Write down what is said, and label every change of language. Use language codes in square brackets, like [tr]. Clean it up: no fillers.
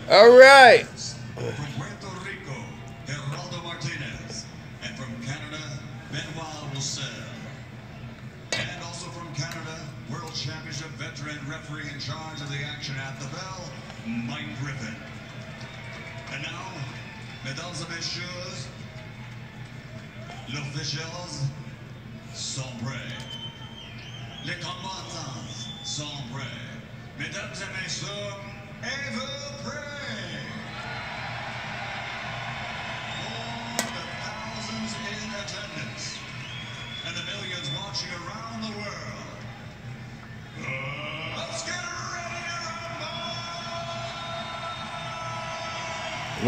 [en] All right. From Puerto Rico, Geraldo Martinez, and from Canada, Benoit Roussel. And also from Canada, World Championship veteran referee in charge of the action at the bell, Mike Griffin. And now, [fr] mesdames et messieurs, l'officiels sont prêts. Les combattants sont prêts. Mesdames et messieurs, êtes-vous prêts? [en] For the thousands in attendance and the millions watching around the world, let's get ready to rumble!